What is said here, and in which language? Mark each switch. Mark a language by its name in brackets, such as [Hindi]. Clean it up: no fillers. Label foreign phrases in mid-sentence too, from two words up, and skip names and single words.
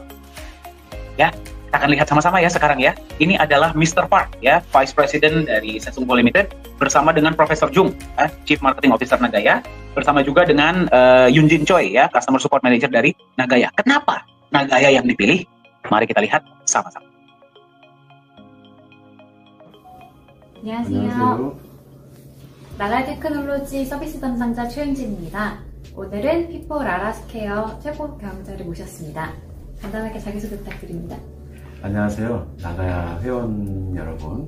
[Indonesian] Ya, kita akan lihat sama-sama ya sekarang ya. Ini adalah Mr. Park ya, [English] Vice President [Indonesian] dari Samsung Co Limited bersama dengan Profesor Jung, [English] Chief Marketing Officer [Indonesian] Nagaya, bersama juga dengan Yunjin Choi ya, [English] Customer Support Manager [Indonesian] dari Nagaya. Kenapa Nagaya yang dipilih? Mari kita lihat sama-sama. [Korean] 안녕하세요. 나가야 테크놀로지 서비스 담당자 최은진입니다. 오늘은 피포 라라스케어 최고 경영자를 모셨습니다. 간단하게 자기소개 부탁드립니다. 안녕하세요. 나가야 회원 여러분.